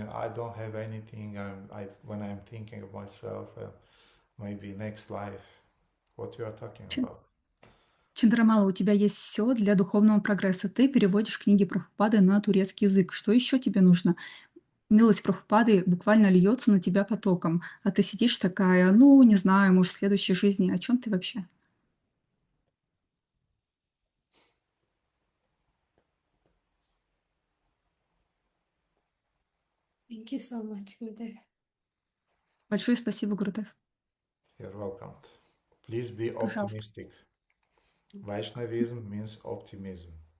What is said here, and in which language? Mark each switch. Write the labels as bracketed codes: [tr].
[en] I don't have anything. When I'm thinking of myself, maybe next life. What you are talking about? [ru] Чандрамала, у тебя есть все для духовного прогресса. Ты переводишь книги Прабхупады на турецкий язык. Что еще тебе нужно? Милость Прабхупады буквально льется на тебя потоком, а ты сидишь такая, ну, не знаю, может, в следующей жизни. О чем ты вообще? [en] Thank you so much, Gurudev. [ru] Большое спасибо, Гурудев. [en] You're welcome. Please be [ru] Пожалуйста. [en] optimistic. Vaishnavism means optimism.